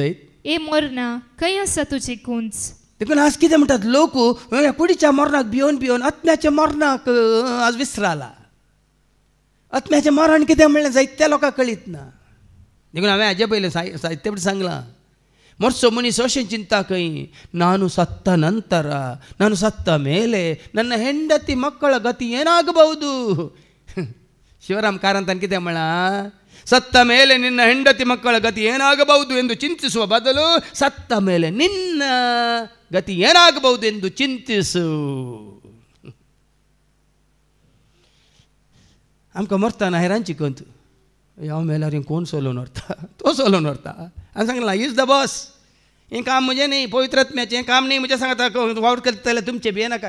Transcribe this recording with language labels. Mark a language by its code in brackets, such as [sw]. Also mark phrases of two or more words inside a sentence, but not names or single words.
[kok] ए मरणा खंय आसा तुजी कुंज. देखून आज कितें म्हणटात लोक ह्या कुडीच्या मरणाक भिवन आत्म्याच्या मरणाक आज विसराला. आत्म्याचें मरण कितें म्हणलें जायत्या लोकांक कळीत ना. देखून हांवें हाजे पयलें साहित्य सांगलां मरचो मनीस अशें चिंता खंय [kn] ನಾನು ಸತ್ತ ನಂತರ ನಾನು ಸತ್ತ ಮೇಲೆ ನನ್ನ ಹೆಂಡತಿ ಮಕ್ಕಳ ಗತಿ ಏನಾಗಬಹುದು. ಶಿವರಾಮ್ ಕಾರಂತನ್ [kok] ಕಿತೆ ಮಳ [kn] ಸತ್ತ ಮೇಲೆ ನಿನ್ನ ಹೆಂಡತಿ ಮಕ್ಕಳ ಗತಿ ಏನಾಗಬಹುದು ಎಂದು ಚಿಂತಿಸುವ ಬದಲು ಸತ್ತ ಮೇಲೆ ನಿನ್ನ ಗತಿ ಏನಾಗಬಹುದು ಎಂದು ಚಿಂತಿಸು. [kok] आमकां मरतना हेरांची कंत हांव मेल्यार कोण सोलोवन व्हरता तो सोलोवन व्हरता. हांवें सांगलां [en] is the boss. [kok] हें काम म्हजें न्ही पवित्र आत्म्याचें हें काम न्ही. म्हजें सांगता वावड करता जाल्यार तुमचें भिये नाकात.